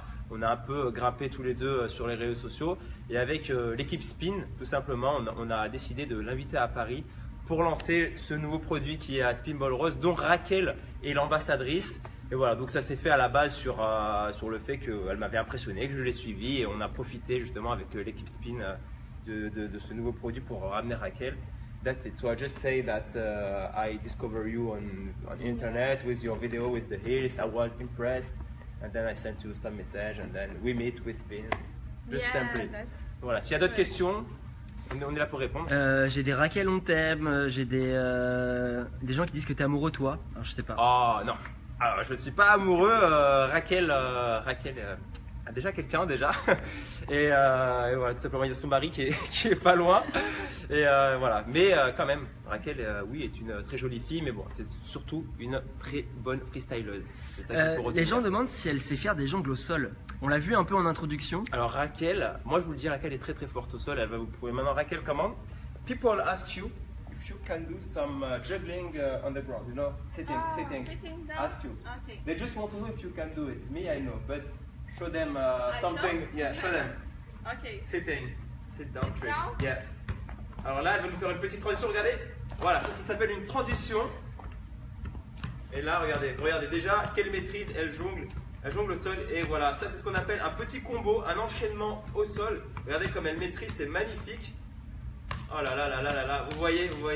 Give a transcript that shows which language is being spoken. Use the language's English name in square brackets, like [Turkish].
[French] On a un peu grimpé tous les deux sur les réseaux sociaux. Et avec l'équipe Spin, tout simplement, on a décidé de l'inviter à Paris pour lancer ce nouveau produit qui est à Spinball Rose, dont Raquel est l'ambassadrice. Et voilà, donc ça s'est fait à la base sur le fait qu'elle m'avait impressionné, que je l'ai suivi et on a profité justement avec l'équipe Spin de ce nouveau produit pour ramener Raquel. [English] That's it. So I just say that I discovered you on internet with your video with the heels. I was impressed, and then I sent you some message, and then we meet with Spin. Just Yeah, simply. that's [French] Voilà. S'il y a d'autres questions, on est là pour répondre. J'ai des Raquel on t'aime, j'ai des gens qui disent que t'es amoureux toi. Alors je sais pas. Oh non. Alors je ne suis pas amoureux. Raquel a déjà quelqu'un déjà. Et voilà, tout simplement il y a son mari qui est pas loin. Et voilà. Mais quand même, Raquel, oui, est une très jolie fille, mais bon, c'est surtout une très bonne freestyleuse. C'est ça qu'il faut retenir. Les gens demandent si elle sait faire des jongles au sol. On l'a vu un peu en introduction. Alors Raquel, moi je vous le dis, Raquel est très très forte au sol. Elle va vous prouver maintenant. Raquel, comment? [English] People ask you if you can do some juggling on the ground, you know, sitting. Sitting down. Ask you. Okay. They just want to know if you can do it. Me, I know, but show them show? something. Yeah, show them. Okay. Sitting. Sit down Sit tricks. down? Yeah. [French] Alors là, elle va nous faire une petite transition. Regardez. Voilà, ça s'appelle une transition. Et là, regardez déjà quelle maîtrise elle jongle. Elle jongle au sol et voilà, ça c'est ce qu'on appelle un petit combo, un enchaînement au sol. Regardez comme elle maîtrise, c'est magnifique. Oh là là là là là là, vous voyez.